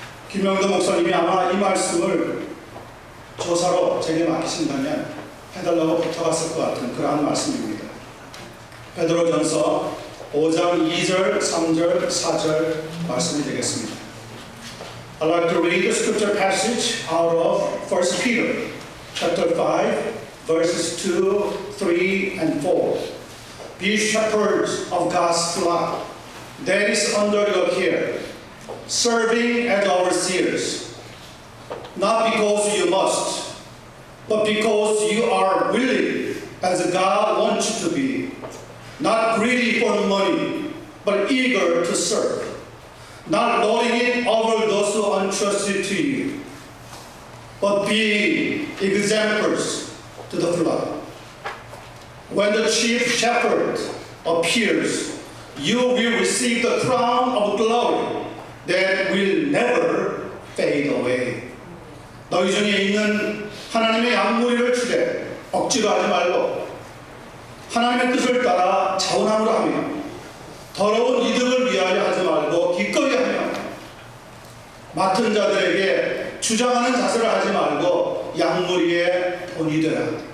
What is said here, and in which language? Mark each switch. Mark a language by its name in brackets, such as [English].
[Korean] 김명도 목사님이 아마 이 말씀을 조사로 제게 맡기신다면 해달라고 부탁했을 것 같은 그러한 말씀입니다. 베드로전서 5장 2절, 3절, 4절 말씀이 되겠습니다. [English] I'd like to read the scripture passage out of 1 Peter chapter 5 verses 2, 3, and 4. Be shepherds of God's flock that is under your care, serving as overseers, not because you must, but because you are willing, as God wants you to be, not greedy for money, but eager to serve, not lording it over those who are entrusted to you, but being exemplars to the flock. When the chief shepherd appears, you will receive the crown of glory that will never fade away. [Korean] 너희 중에 있는 하나님의 양무리를 치되 억지로 하지 말고 하나님의 뜻을 따라 자원함으로 하며 더러운 이득을 위하여 하지 말고 기꺼이 하며 맡은 자들에게 주장하는 자세를 하지 말고 양무리의 본이 되라.